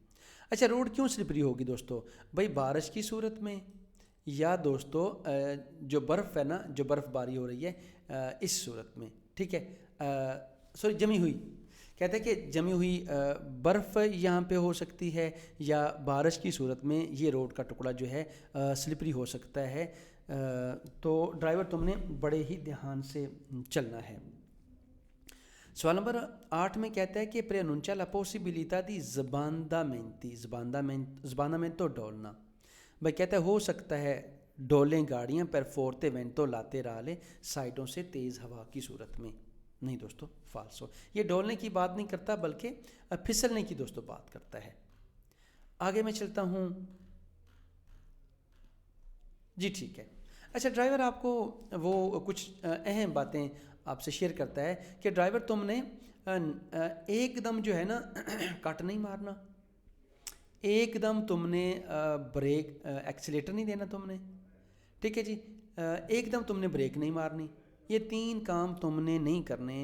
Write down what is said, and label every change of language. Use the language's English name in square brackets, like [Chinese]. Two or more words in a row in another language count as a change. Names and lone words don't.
[Urdu] اچھا روڈ کیوں سلپری ہوگی دوستو؟ بھائی بارش کی صورت میں یا دوستو جو برف ہے نا، جو برف باری ہو رہی ہے اس صورت میں، ٹھیک ہے، سوری جمی ہوئی، کہتے ہیں کہ جمی ہوئی برف یہاں پہ ہو سکتی ہے، یا بارش کی صورت میں یہ روڈ کا ٹکڑا جو ہے سلپری ہو سکتا ہے. تو ڈرائیور تم نے بڑے ہی دھیان سے چلنا ہے. سوال نمبر 8 میں کہتا ہے کہ [Italian] preannuncia la possibilità di sbandamento [Urdu] ڈولنا. بھائی کہتا ہے ہو سکتا ہے ڈولیں گاڑیاں [Italian] per forte vento laterale [Urdu] سائڈوں سے تیز ہوا کی صورت میں. نہیں دوستو فالسو، یہ ڈولنے کی بات نہیں کرتا بلکہ پھسلنے کی دوستو بات کرتا ہے. آگے میں چلتا ہوں جی، ٹھیک ہے. اچھا، ڈرائیور آپ کو وہ کچھ اہم باتیں آپ سے شیئر کرتا ہے کہ ڈرائیور تم نے ایک دم جو ہے نا کٹ نہیں مارنا، ایک دم تم نے [English] brake accelerator [Urdu] نہیں دینا تم نے، ٹھیک ہے جی، ایک دم تم نے بریک نہیں مارنی، یہ 3 کام تم نے نہیں کرنے۔